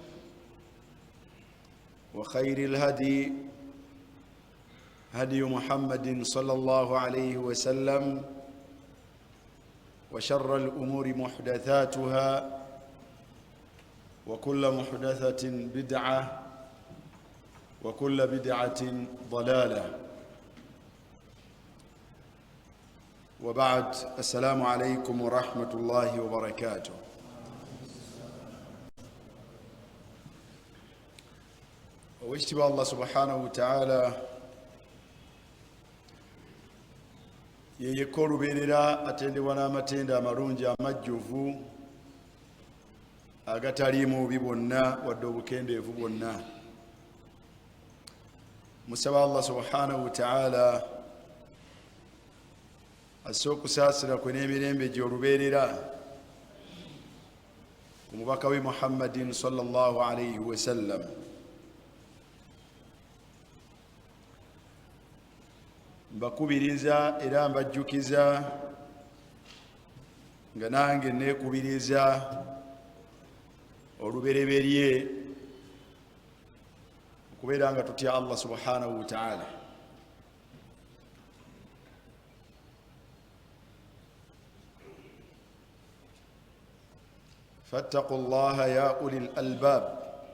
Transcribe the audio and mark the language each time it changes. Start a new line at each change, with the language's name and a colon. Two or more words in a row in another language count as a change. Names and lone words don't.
Arabic: وخير الهدي هدي محمد صلى الله عليه وسلم، وشر الأمور محدثاتها، وكل محدثة بدعة، وكل بدعة ضلالة. وبعد، السلام عليكم ورحمة الله وبركاته. واشتبه الله سبحانه وتعالى
Ganda: yeyekolu beerera atendebwa n'amatenda amalungi amajjuvu agataliimu bubi bwonna wadde obukendeevu bwonna. Musaba
Arabic: الله سبحانه وتعالى
Ganda: asse okusaasira kwe n'emirembe gy'olubeerera ku mubaka we Muhammadin
Arabic: صلى الله عليه وسلم.
Ganda: Mbakubiriza era mbajjukiza nga nange neekubiriza olubereberye okubeera nga tutya
Arabic: الله سبحانه وتعالى. فاتقوا الله يا أولي الألباب.